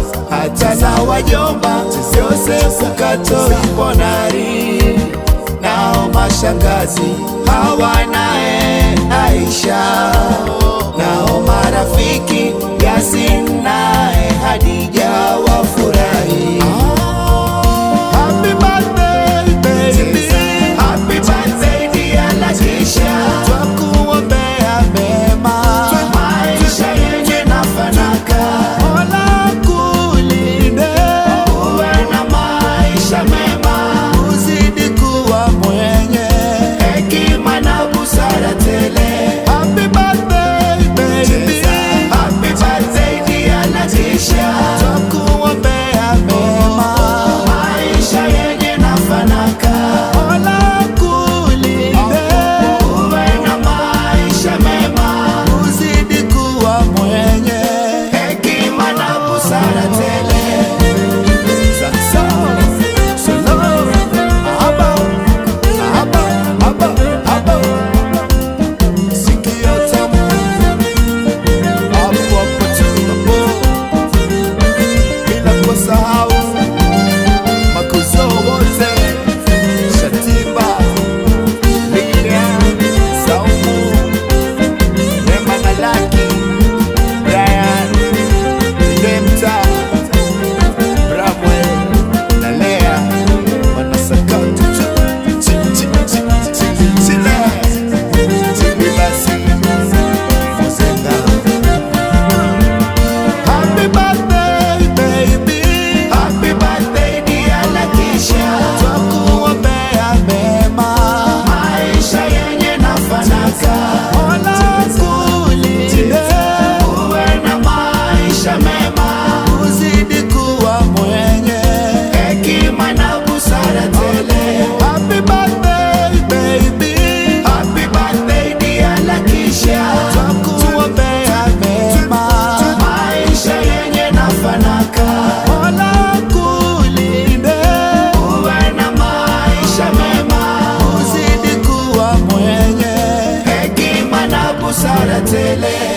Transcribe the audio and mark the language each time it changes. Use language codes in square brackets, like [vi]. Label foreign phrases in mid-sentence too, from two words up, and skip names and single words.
[sw] hata na wajomba, Joseph Kato Bonari, nao mashangazi, hawa nae Aisha, nao marafiki, Yasin nae Hadija wafurahi. [en] Happy birthday, baby. Happy birthday, dear Lakisha. [sw] Twakuombea mema, maisha yenye na fanaka. Mola akulinde, uwe na maisha mema, uzidi kuwa mwenye hekima na busara tele. [en] Happy birthday, baby. Happy birthday, dear Lakisha. [sw] Twakuombea mema, maisha yenye na fanaka. Mola akulinde, uwe na maisha mema, uzidi kuwa mwenye hekima na busara tele. Sa-, sa-, sa-, abba, abba, abba, abba. Sikio tamu, hapo hapo tu, hapo. Bila kusahau makuzo wote, Shatimba. Lilian, Saumu, Neema na Lucky, Brian, Demta, Bramwell na Lea, wanasakata tu. Chi, chi, chi, chi, chi, Lea. Chi, basi, Muzenga. [en] Happy birthday, baby. Happy birthday, dear Lakisha. [sw] Twakuombea mema. Maisha yenye na fanaka. Mola akulinde. Uwe na maisha mema. Uzidi kuwa mwenye hekima na busara tele. [en] Happy birthday, baby. Happy birthday, dear Lakisha. [sw] Twakuombea mema. Maisha yenye na fanaka. Mola akulinde. Uwe na maisha mema. Uzidi kuwa mwenye hekima na busara tele.